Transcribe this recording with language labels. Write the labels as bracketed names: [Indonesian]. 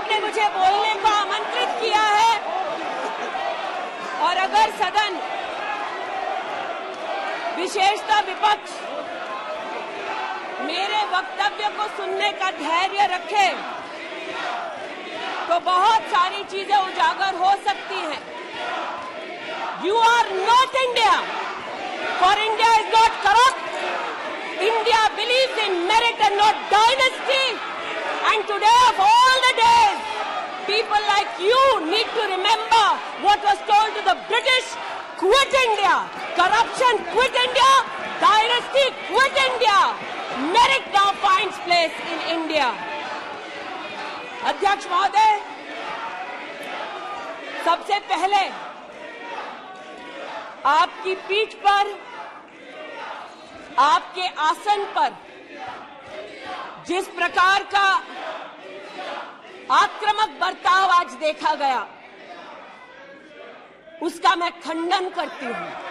[Hindi] मुझे बोलने को आमंत्रित किया है और अगर सदन, विशेषतः विपक्ष, मेरे वक्तव्य को सुनने का धैर्य रखे तो बहुत सारी चीजें उजागर हो सकती हैं। [English] You are not India, for India is not corrupt. India believes in merit and not dynasty. And today of all the days, people like you need to remember what was told to the British: quit India, corruption quit India, dynasty quit India. Merit now finds place in India. [Hindi] अध्यक्ष महोदय, सबसे पहले आपकी पीठ पर, आपके आसन पर जिस प्रकार का आक्रामक बर्ताव आज देखा गया, उसका मैं खंडन करती हूं।